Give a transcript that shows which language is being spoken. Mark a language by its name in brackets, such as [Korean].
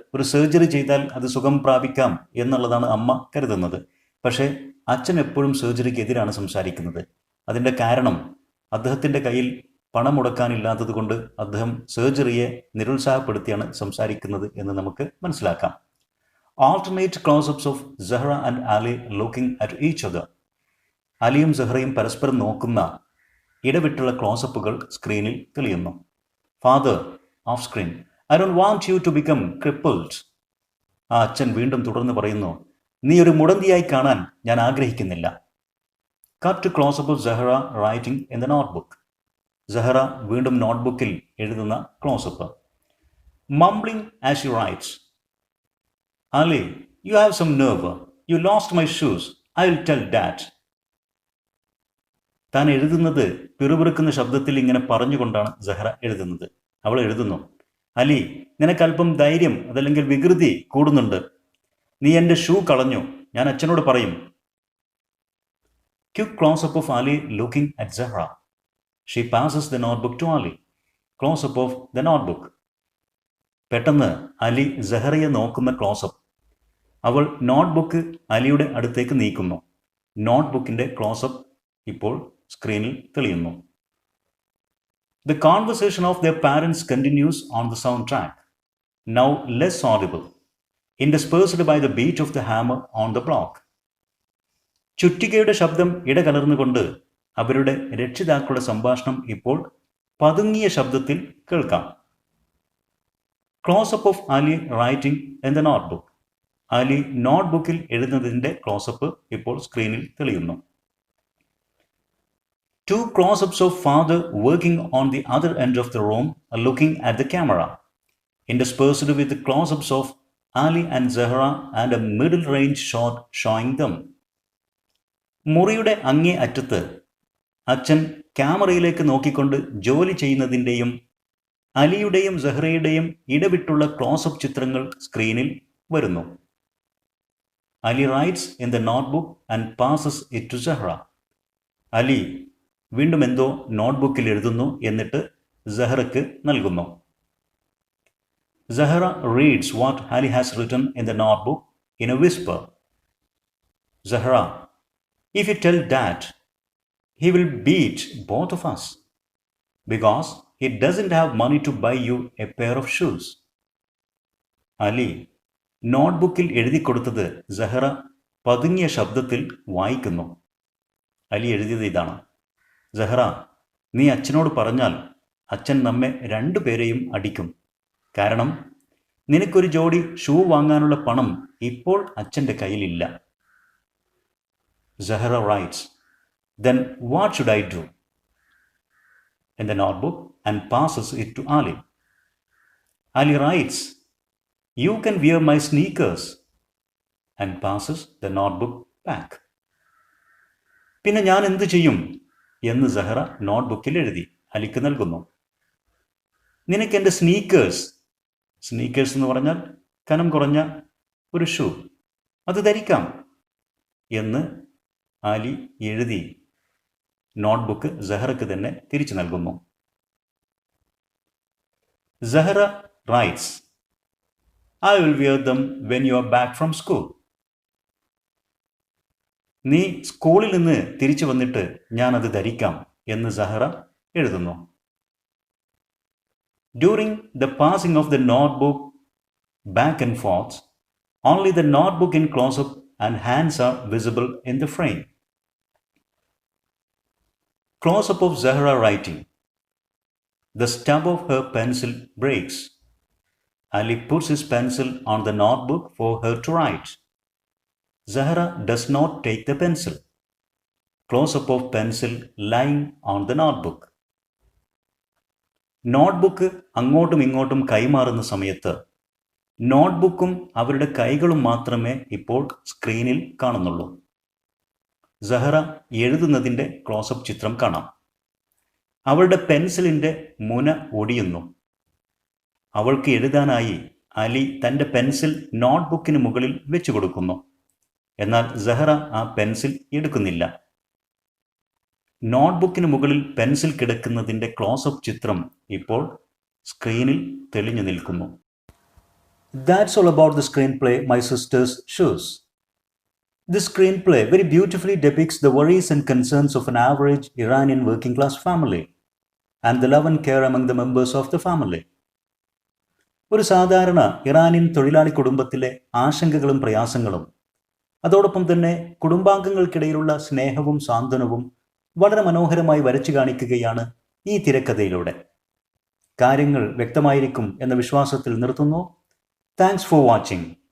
[Malayalam] ഒരു സർജറി ചെയ്താൽ അത് സുഖം പ്രാപിക്കാം എന്നുള്ളതാണ് അമ്മ കരുതുന്നത്. പക്ഷേ അച്ഛൻ എപ്പോഴും സർജറിക്ക് എതിരാണ് സംസാരിക്കുന്നത്. അതിൻ്റെ കാരണം അദ്ദേഹത്തിൻ്റെ കയ്യിൽ പണം മുടക്കാനില്ലാത്തത് കൊണ്ട് അദ്ദേഹം സർജറിയെ നിരുത്സാഹപ്പെടുത്തിയാണ് സംസാരിക്കുന്നത് എന്ന് നമുക്ക് മനസ്സിലാക്കാം. [English] Alternate close-ups of Zahra and Ali looking at each other. [Malayalam] അലിയും സഹ്റയും പരസ്പരം നോക്കുന്ന ഇടവിട്ടുള്ള ക്ലോസപ്പുകൾ സ്ക്രീനിൽ തെളിയുന്നു. [English] Father of screen, I don't want you to become crippled. [Malayalam] ആ അച്ഛൻ വീണ്ടും തുടർന്ന് പറയുന്നു, നീ ഒരു മുടന്തിയായി കാണാൻ ഞാൻ ആഗ്രഹിക്കുന്നില്ല. [English] Cut to closeup of Zahra writing in the notebook. [Malayalam] Zahra വീണ്ടും നോട്ട്ബുക്കിൽ എഴുതുന്ന close-up. [English] Mumbling as she writes. Ali, you have some nerve. You lost my shoes. I'll tell Dad. [Malayalam] താൻ എഴുതുന്നത് പിറുപിറുക്കുന്ന ശബ്ദത്തിൽ ഇങ്ങനെ പറഞ്ഞുകൊണ്ടാണ് സഹ്റ എഴുതുന്നത്. അവൾ എഴുതുന്നു, അലി, നിനക്കല്പം ധൈര്യം അതല്ലെങ്കിൽ വികൃതി കൂടുന്നുണ്ട്. നീ എൻ്റെ ഷൂ കളഞ്ഞു. ഞാൻ അച്ഛനോട് പറയും. [English] Quick closeup of Ali looking at Zahra. She passes the notebook to Ali. Close-up of the notebook. [Malayalam] പെട്ടെന്ന് അലി സഹ്റയെ നോക്കുന്ന ക്ലോസപ്പ്. അവൾ നോട്ട്ബുക്ക് അലിയുടെ അടുത്തേക്ക് നീക്കുന്നു. നോട്ട്ബുക്കിൻ്റെ ക്ലോസപ്പ് ഇപ്പോൾ സ്ക്രീനിൽ തെളിയുന്നു. [English] The conversation of their parents continues on the soundtrack, now less audible, interspersed by the beat of the hammer on the block. [Malayalam] ചുറ്റികയുടെ ശബ്ദം ഇടകലർന്നുകൊണ്ട് അവരുടെ രക്ഷിതാക്കളുടെ സംഭാഷണം ഇപ്പോൾ പതുങ്ങിയ ശബ്ദത്തിൽ കേൾക്കാം. [English] Closeup of Ali writing in the notebook. [Malayalam] Ali നോട്ട്ബുക്കിൽ എഴുതുന്നതിൻ്റെ close-up ഇപ്പോൾ സ്ക്രീനിൽ തെളിയുന്നു. [English] Two close-ups of father working on the other end of the room looking at the camera, interspersed with the close-ups of Ali and Zahra and a middle-range shot showing them. [Malayalam] മുറിയുടെ അങ്ങേ അറ്റത്ത് അച്ഛൻ ക്യാമറയിലേക്ക് നോക്കിക്കൊണ്ട് ജോലി ചെയ്യുന്നതിൻ്റെയും അലിയുടെയും സഹ്റയുടെയും ഇടവിട്ടുള്ള ക്ലോസപ്പ് ചിത്രങ്ങൾ സ്ക്രീനിൽ വരുന്നു. [English] Ali writes in the notebook and passes it to Zahra. [Malayalam] Ali വീണ്ടും എന്തോ നോട്ട്ബുക്കിൽ എഴുതുന്നു, എന്നിട്ട് സഹ്റയ്ക്ക് നൽകുന്നു. [English] Zahra reads what Ali has written in the notebook in a whisper. Zahra, if you tell Dad, he will beat both of us because he doesn't have money to buy you a pair of shoes. [Malayalam] Ali നോട്ട്ബുക്കിൽ എഴുതി കൊടുത്തത് സഹ്റ പതുങ്ങിയ ശബ്ദത്തിൽ വായിക്കുന്നു. അലി എഴുതിയത് ഇതാണ്: സഹ്റ, നീ അച്ഛനോട് പറഞ്ഞാൽ അച്ഛൻ നമ്മെ രണ്ടുപേരെയും അടിക്കും. കാരണം നിനക്കൊരു ജോഡി ഷൂ വാങ്ങാനുള്ള പണം ഇപ്പോൾ അച്ഛൻ്റെ കയ്യിലില്ല. [English] Zahra writes, then what should I do? In the notebook and passes it to Ali. Ali writes, you can wear my sneakers, and passes the notebook back. [Malayalam] പിന്നെ ഞാൻ എന്ത് ചെയ്യും എന്ന് സഹ്റ നോട്ട്ബുക്കിൽ എഴുതി അലിക്ക് നൽകുന്നു. നിനക്ക് എൻ്റെ സ്നീക്കേഴ്സ് എന്ന് പറഞ്ഞാൽ കനം കുറഞ്ഞ ഒരു ഷൂ, അത് ധരിക്കാം എന്ന് അലി എഴുതി നോട്ട്ബുക്ക് സഹ്റയ്ക്ക് തന്നെ തിരിച്ചു നൽകുന്നു. [English] Zahra writes, I will wear them when you are back from school. [Malayalam] നീ സ്കൂളിൽ നിന്ന് തിരിച്ചു വന്നിട്ട് ഞാനത് ധരിക്കാം എന്ന് സഹ്റ എഴുതുന്നു. [English] During the passing of the notebook back and forth, only the notebook in close-up and hands are visible in the frame. Close-up of Zahra writing. The stub of her pencil breaks. Ali puts his pencil on the notebook for her to write. Zahra does not take the pencil. Close-up of pencil lying on the notebook. [Malayalam] Notebook അങ്ങോട്ടും ഇങ്ങോട്ടും കൈമാറുന്ന സമയത്ത് നോട്ട്ബുക്കും അവരുടെ കൈകളും മാത്രമേ ഇപ്പോൾ സ്ക്രീനിൽ കാണുന്നുള്ളൂ. സഹ്റ എഴുതുന്നതിൻ്റെ ക്ലോസപ്പ് ചിത്രം കാണാം. അവളുടെ പെൻസിലിൻ്റെ മുന ഒടിയുന്നു. അവൾക്ക് എഴുതാനായി അലി തൻ്റെ പെൻസിൽ നോട്ട്ബുക്കിന് മുകളിൽ വെച്ചു കൊടുക്കുന്നു. എന്നാൽ സഹ്റ ആ പെൻസിൽ എടുക്കുന്നില്ല. നോട്ട്ബുക്കിന് മുകളിൽ പെൻസിൽ കിടക്കുന്നതിൻ്റെ ക്ലോസപ്പ് ചിത്രം ഇപ്പോൾ സ്ക്രീനിൽ തെളിഞ്ഞു നിൽക്കുന്നു. [English] That's all about the screenplay My Sister's Shoes. This screenplay very beautifully depicts the worries and concerns of an average Iranian working class family and the love and care among the members of the family. [Malayalam] ഒരു സാധാരണ Iranian തൊഴിലാളി കുടുംബത്തിലെ ആശങ്കകളും പ്രയാസങ്ങളും അതോടൊപ്പം തന്നെ കുടുംബാംഗങ്ങൾക്കിടയിലുള്ള സ്നേഹവും സാന്ത്വനവും വളരെ മനോഹരമായി വരച്ചു കാണിക്കുകയാണ് ഈ തിരക്കഥയിലൂടെ. കാര്യങ്ങൾ വ്യക്തമായിരിക്കും എന്ന വിശ്വാസത്തിൽ നിർത്തുന്നു. [English] Thanks for watching.